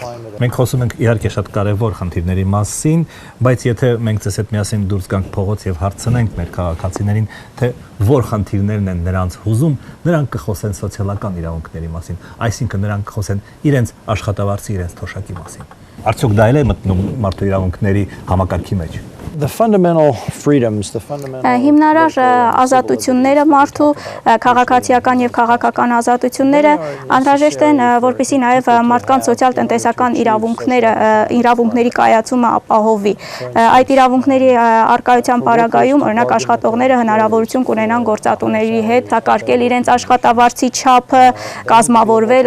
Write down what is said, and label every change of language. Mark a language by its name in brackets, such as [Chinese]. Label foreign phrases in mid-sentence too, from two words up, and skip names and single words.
[Armenian] Մենք խոսում ենք իհարկե շատ կարևոր խնդիրների մասին, բայց եթե մենք ձեզ հետ միասին դուրս գանք փողոց եւ հարցնենք մեր քաղաքացիներին, թե որ խնդիրներն են նրանց հուզում, նրանք կխոսեն սոցիալական իրավունքների մասին, այսինքն նրանք կխոսեն իրենց աշխատավարձի, իրենց թոշակի մասին։ Արդյոք դա էլ է մտնում մարդու իրավունքների համակարգի մեջ։ [English] The fundamental freedoms, the fundamental [Armenian] Հիմնարար ազատությունները մարդու քաղաքացիական եւ քաղաքական ազատությունները անհրաժեշտ են, որպեսզի նաեւ մարդկանց սոցիալ-տնտեսական իրավունքների կայացումը ապահովի։ Այդ իրավունքների արկայության պարագայում, օրինակ աշխատողները հնարավորություն կունենան գործատուների հետ հակարկել իրենց աշխատավարձի չափը, կազմավորվել,